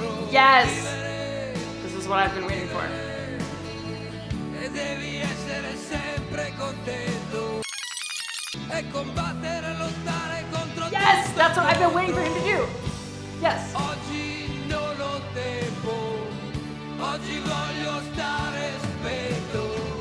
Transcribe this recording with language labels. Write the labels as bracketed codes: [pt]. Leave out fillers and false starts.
[en] Yes, this is what I've been waiting for. [it] E devi essere sempre contento e combattere, lottare contro. [en] Yes, that's what I've been waiting for him to do. Yes. [it] Oggi non ho tempo, oggi voglio stare spento.